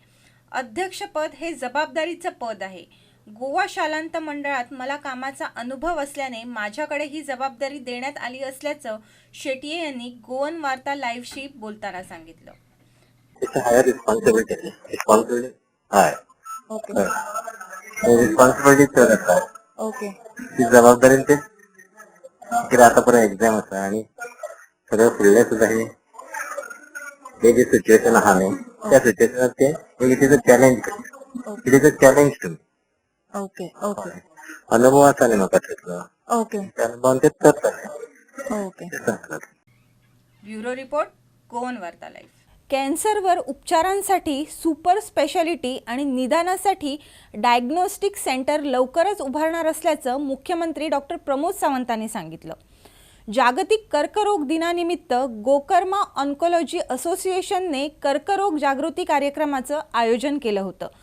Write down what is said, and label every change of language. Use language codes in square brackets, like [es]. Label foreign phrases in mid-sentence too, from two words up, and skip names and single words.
[mr] अध्यक्षपद हे जबाबदारीचं पद आहे। गोवा शालांत मंडळात मला कामाचा अनुभव असल्याने माझ्याकडे ही जबाबदारी देण्यात आली असल्याचं शेट्टी यांनी गोवन वार्ता लाईव्हशी बोलताना सांगितलं। [kok] ओके ती जबाबदारी ते किती आतापर्यंत एक्झाम असा आणि सगळं फुडले सुद्धा हे जे सिच्युएशन आहा न्ही त्या सिच्युएशनात ते [en] it is a challenge, it is a challenge to me. ओके ओके [kok] अनुभव आसा न्ही म्हाका तितलो, ओके त्या अनुभवान तेच करतले। ओके। [en] bureau report, [mr] गोवन वार्ता लाईव्ह। कॅन्सरवर उपचारांसाठी सुपर स्पेशालिटी आणि निदानासाठी डायग्नोस्टिक सेंटर लवकरच उभारणार असल्याचं मुख्यमंत्री डॉक्टर प्रमोद सावंतांनी सांगितलं। जागतिक कर्करोग दिनानिमित्त गोकर्मा ऑन्कोलॉजी असोसिएशनने कर्करोग जागृती कार्यक्रमाचं आयोजन केलं होतं।